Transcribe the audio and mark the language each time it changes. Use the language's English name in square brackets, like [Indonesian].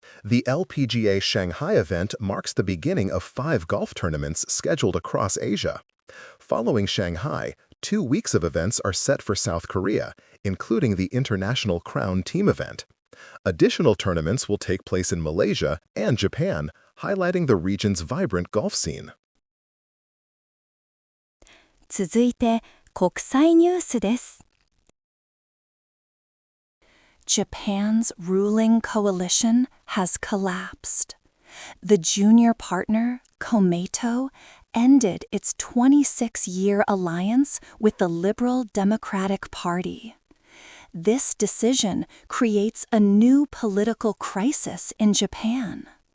[English] The LPGA Shanghai event marks the beginning of 5 golf tournaments scheduled across Asia. Following Shanghai, 2 weeks of events are set for South Korea, including the International Crown Team event. Additional tournaments will take place in Malaysia and Japan, highlighting the region's vibrant golf scene. [Japanese] 続いて、国際ニュースです。 [English] Japan's ruling coalition has collapsed. The junior partner, Komeito, ended its 26-year alliance with the Liberal Democratic Party. This decision creates a new political crisis in Japan.